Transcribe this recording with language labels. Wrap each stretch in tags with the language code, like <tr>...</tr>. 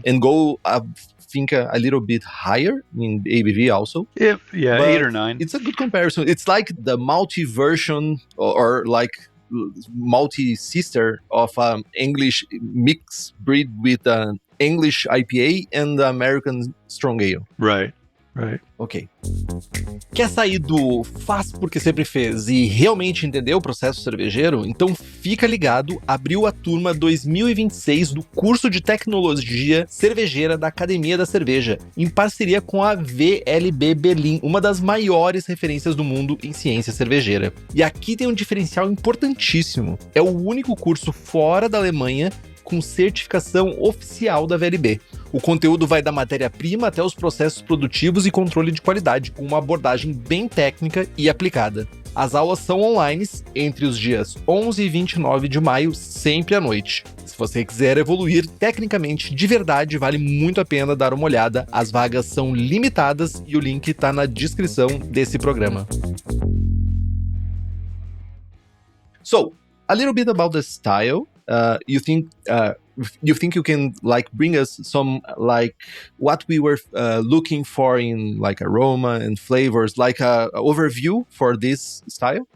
<en>And go, I think, a little bit higher in ABV also. But 8 or 9. It's a good comparison. It's like the malty version or like malty sister of English mix breed with an English IPA and the American strong ale. Right. Ok.</en> <pt>Quer sair do faz porque sempre fez e realmente entender o processo cervejeiro? Então fica ligado, abriu a turma 2026 do curso de tecnologia cervejeira da Academia da Cerveja, em parceria com a VLB Berlim, uma das maiores referências do mundo em ciência cervejeira. E aqui tem um diferencial importantíssimo. É o único curso fora da Alemanha com certificação oficial da VLB. O conteúdo vai da matéria-prima até os processos produtivos e controle de qualidade, com uma abordagem bem técnica e aplicada. As aulas são online entre os dias 11 e 29 de maio, sempre à noite. Se você quiser evoluir tecnicamente de verdade, vale muito a pena dar uma olhada. As vagas são limitadas e o link está na descrição desse programa.</pt> <en>So, a little bit about the style. You think you can like bring us some like what we were looking for in like aroma and flavors, like a overview for this style?</en>